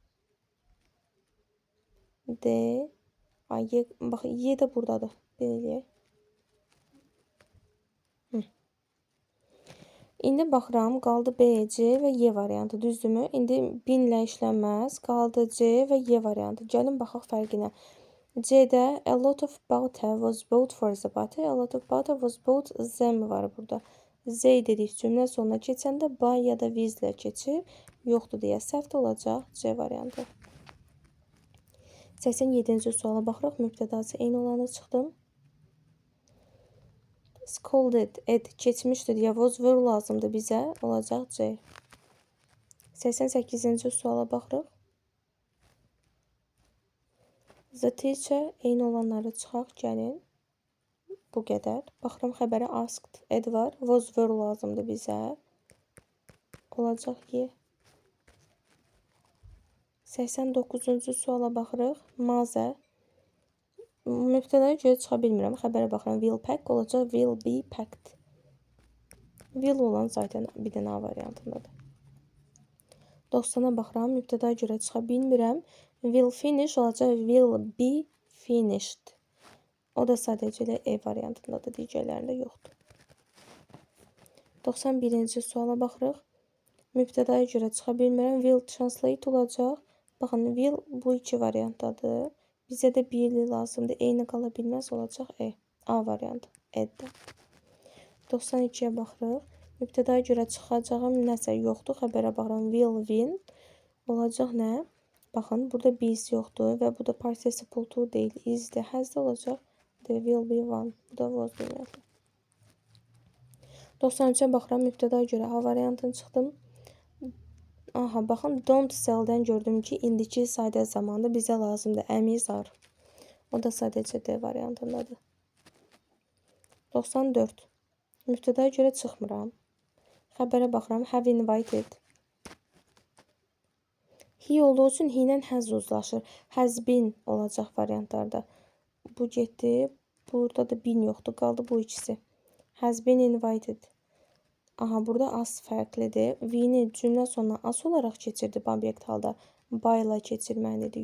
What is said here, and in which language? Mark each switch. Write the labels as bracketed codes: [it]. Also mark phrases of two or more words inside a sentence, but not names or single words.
[az] D. Y, bax, Y də buradadır. Beləyək. İndi baxıram, qaldı B, C və Y variantı, düzdürmü? İndi binlə işlənməz, qaldı C və Y variantı. Gəlin baxaq fərqinə. C'də [en] a lot of butter was bought for the party. A lot of butter was bought them [az] var burada. Z dedik cümlə sonuna keçəndə by ya da with ilə keçir. Yoxdur deyə səhv olacaq C variantı. 87-ci suala baxırıq. Mübtədası eyni olanı çıxdım. Scolded ed keçmişdir deyə [en] was, were [az] lazımdır bizə. Olacaq C. 88-ci suala baxırıq. The teacher eyni olanları çıxaq, gəlin. Bu qədər. Baxıram xəbərə asked ed var. [en] Was, were [az] lazımdır bizə. Olacaq Y. 89-cu suala baxırıq. Mother. Mübtədaya görə çıxa bilmirəm. Xəbərə baxıram. [en] Will pack [az] olacaq. [en] Will be packed. [az] Will olan zaten bir dənə A variantındadır. 90-a baxıram. Mübtədaya görə çıxa bilmirəm. [en] Will finish [az] olacaq. [en] Will be finished. [az] O da sadəcə ilə E variantındadır. Digərlərində yoxdur. 91-ci suala baxırıq. Mübtədaya görə çıxa bilmirəm. [en] Will translate [az] olacaq. Baxın, will bu iki variantdadır. Bizə də birli lazımdır. Eyni qala bilməz, olacaq E. A variantı. Eddə. 92-yə baxırıq. Mübtədaya görə çıxacağım nəsə yoxdur. Xəbərə baxıram. [en] Will win. [az] Olacaq nə? Baxın, burada biz yoxdur və bu da participle to deyil. Is-dir. Has-də olacaq. [en] The will be one. [az] Bu da was deməlidir. 93-ə baxıram. Mübtədaya görə A variantını çıxdım. Aha, baxın, [en] don't sell-dən [az] gördüm ki, indiki sadə zamanda bizə lazımdır. Əmiz ar. O da sadəcə D variantındadır. 94. Mübtədaya görə çıxmıram. Xəbərə baxıram. [en] Have invited. [az] He olduğu üçün he ilə has uzlaşır. Has been olacaq variantlarda. Bu getdi. Burada da been yoxdur. Qaldı bu ikisi. [en] Has been invited. [az] Aha, burada as fərqlidir. V-ni cümlə sonuna as olaraq keçirdi obyekt halda. By ilə keçirməlidir.